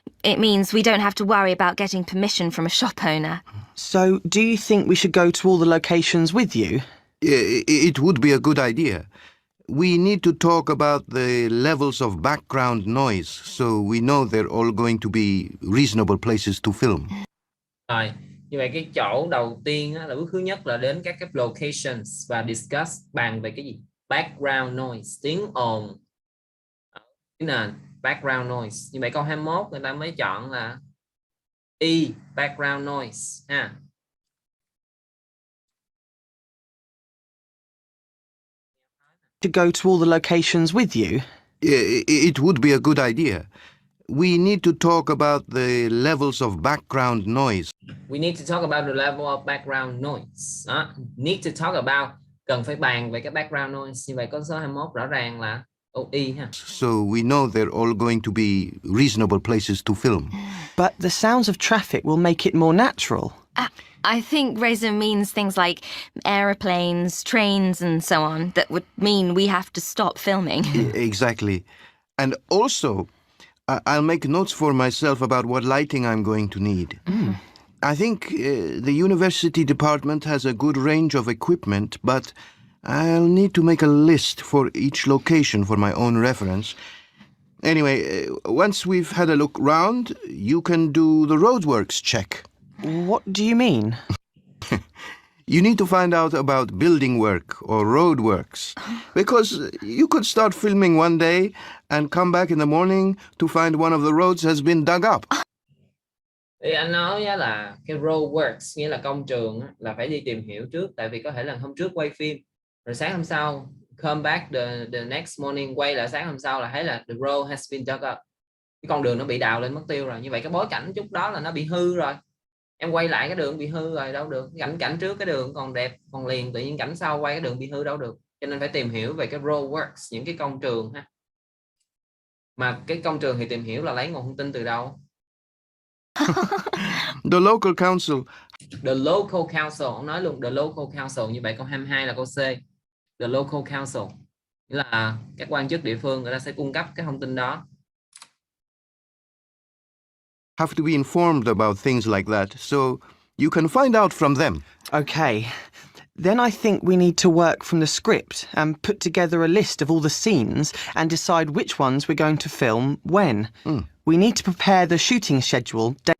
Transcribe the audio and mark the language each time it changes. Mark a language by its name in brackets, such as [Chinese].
[English] It means we don't have to worry about getting permission from a shop owner. So, do you think we should go to all the locations with you? It would be a good idea. We need to talk about the levels of background noise so we know they're all going to be reasonable places to film. [Vietnamese] Rồi, như vậy cái chỗ đầu tiên á, là bước thứ nhất là đến các cái locations và discuss, bàn về cái gì? [English] Background noise, [Vietnamese] tiếng ồn cái nền, [English] background noise. [Vietnamese] Như vậy câu 21 người ta mới chọn là E, background noise ha. [English] To go to all the locations with you? It would be a good idea. We need to talk about the levels of background noise. We need to talk about the level of background noise. [Vietnamese] Đó. [English] Need to talk about, [Vietnamese] cần phải bàn về cái background noise. Như vậy câu số 21 rõ ràng là OE ha. [English] So we know they're all going to be reasonable places to film. But the sounds of traffic will make it more natural. I think Raisin means things like aeroplanes, trains, and so on, that would mean we have to stop filming. Exactly. And also, I'll make notes for myself about what lighting I'm going to need. I think the university department has a good range of equipment, but I'll need to make a list for each location for my own reference. Anyway, once we've had a look round, you can do the roadworks check. What do you mean? You need to find out about building work or road works, because you could start filming one day and come back in the morning to find one of the roads has been dug up. [Vietnamese] Thì anh nói á là cái road works nghĩa là công trường á, là phải đi tìm hiểu trước, tại vì có thể là hôm trước quay phim rồi sáng hôm sau [English] come back the next morning, [Vietnamese] quay lại sáng hôm sau là thấy là [English] the road has been dug up, [Vietnamese] cái con đường nó bị đào lên mất tiêu rồi. Như vậy cái bối cảnh chút đó là nó bị hư rồi, em quay lại cái đường bị hư rồi đâu được. Cảnh trước cái đường còn đẹp còn liền, tự nhiên cảnh sau quay cái đường bị hư đâu được. Cho nên phải tìm hiểu về cái road works, những cái công trường ha. Mà cái công trường thì tìm hiểu là lấy nguồn thông tin từ đâu? [English] The local council. The local council, [Vietnamese] ông nói luôn [English] the local council. [Vietnamese] Như vậy câu 22 là câu C. [English] The local council [Vietnamese] nghĩa là các quan chức địa phương, người ta sẽ cung cấp cái thông tin đó. [English] Have to be informed about things like that, so you can find out from them. Okay. Then I think we need to work from the script and put together a list of all the scenes and decide which ones we're going to film when. We need to prepare the shooting schedule.